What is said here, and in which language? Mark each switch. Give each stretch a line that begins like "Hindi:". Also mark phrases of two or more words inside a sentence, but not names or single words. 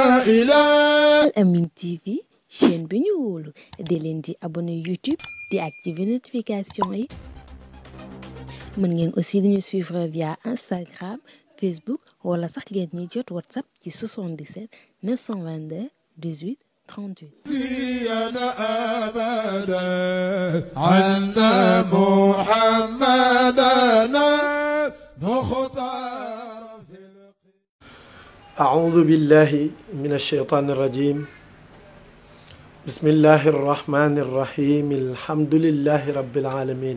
Wolof: Al Amine TV chaîne bi ñu wóolu di leen di abonné YouTube di
French: activer notification
Wolof: yi mën ngeen aussi di ñu suivre via Instagram Facebook wala sax ngeen ñuy jot WhatsApp ci 77 922 18 38.
Arabic: أعوذ بالله من الشيطان الرجيم بسم الله الرحمن الرحيم الحمد لله رب العالمين